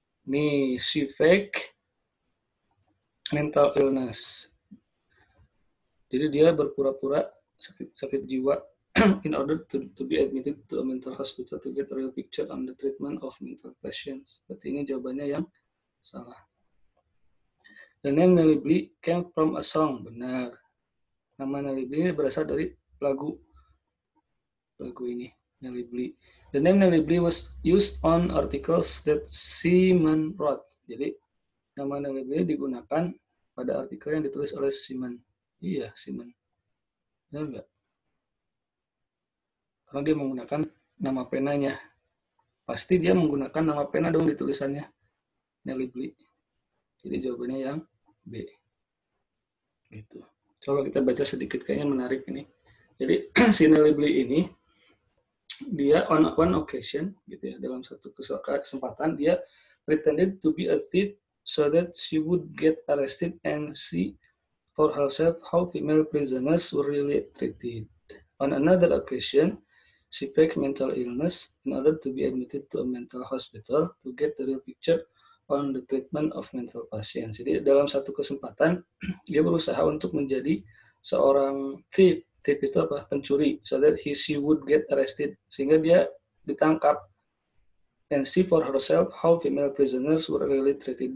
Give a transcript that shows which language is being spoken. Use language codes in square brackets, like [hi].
[en] Nih, she fake mental illness. [id] Jadi dia berpura-pura sakit jiwa in order to be admitted to a mental hospital to get a real picture on the treatment of mental patients. Berarti ini jawabannya yang salah. [en] The name Nelly Bly came from a song. [id] Benar. Nama Nelly Bly berasal dari lagu ini, Nelly Bly. [en] The name Nelly Bly was used on articles that Simon wrote. [id] Jadi nama Nelly Bly digunakan pada artikel yang ditulis oleh Simon. Iya, Simon. Benar nggak? Karena dia menggunakan nama penanya. Pasti dia menggunakan nama pena dong di tulisannya. Nelly Bly. Jadi jawabannya yang B. Gitu. Coba kita baca sedikit, kayaknya menarik ini. Jadi si Nelly Bly ini, dia [en] on one occasion, [id] gitu ya, dalam satu kesempatan, dia [en] pretended to be a thief so that she would get arrested and see for herself how female prisoners were really treated. On another occasion, she faked mental illness in order to be admitted to a mental hospital to get the real picture on the treatment of mental patients. [id] Jadi dalam satu kesempatan, dia berusaha untuk menjadi seorang thief. Thief itu apa? Pencuri. [en] So that she would get arrested. [id] Sehingga dia ditangkap. [en] And see for herself how female prisoners were really treated.